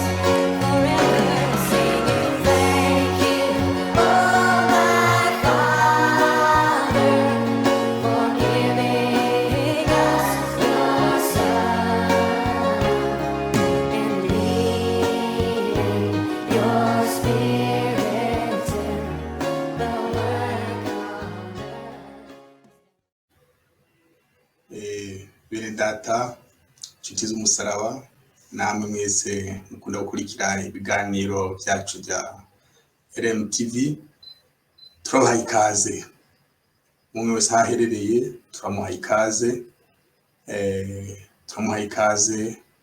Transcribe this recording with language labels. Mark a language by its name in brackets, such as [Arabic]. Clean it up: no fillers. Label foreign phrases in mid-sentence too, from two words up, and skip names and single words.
[English] Forever singing thank you, oh my Father, for giving us your Son and leading your Spirit to the work on earth. [Kinyarwanda] Bene data nshuti z'umusaraba namwe mwese mukunda gukurikira ibiganiro byacu bya RMTV, turabaha ikaze. Umwe wese aherereye turamuha ikaze. Turamuha ikaze.